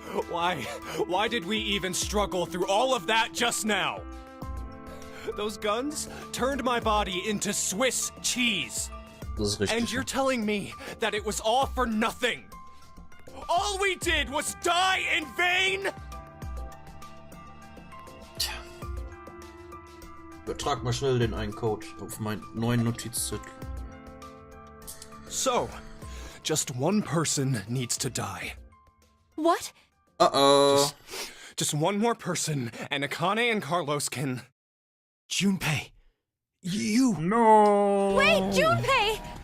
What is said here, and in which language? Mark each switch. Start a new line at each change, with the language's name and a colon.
English: Why did we even struggle through all of that just now? Those guns turned my body into Swiss cheese.
German: Das ist richtig.
English: And you're telling me that it was all for nothing? All we did was die in vain?
German: Übertrag mal schnell den einen Code auf meinen neuen Notizzettel.
English: So, just one person needs to die. What? Uh-oh. Just one more person, and Akane and Carlos can... Junpei, you... No! Wait, Junpei!